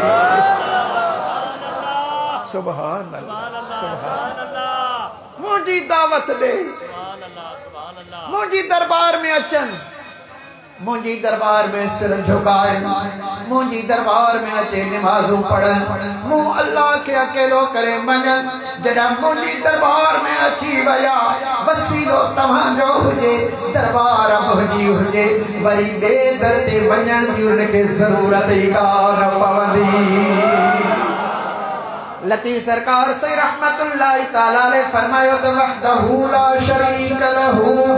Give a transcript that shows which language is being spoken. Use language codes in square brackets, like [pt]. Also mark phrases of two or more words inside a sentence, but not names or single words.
[ar] سبحان الله، سبحان الله, [sd] मुंहिंजी दावत ॾे, मुंहिंजी दरबार में अचनि, मुंहिंजी दरबार में सिर झुकाइनि, मुंहिंजी दरबार में अचे निमाज़ूं पढ़नि, मूं अल्लाह के अकेलो करे मञनि। जॾहिं मुंहिंजी दरबार में अची विया, वसीलो तव्हांजो हुजे, दरबार मुंहिंजी हुजे, वरी ॿिए दर ते वञण जी उनखे ज़रूरत ई कान पवंदी। लती सरकार से [ar] رحمة الله تعالى عليه [sd] फरमायो त [ar] وحده لا شريك له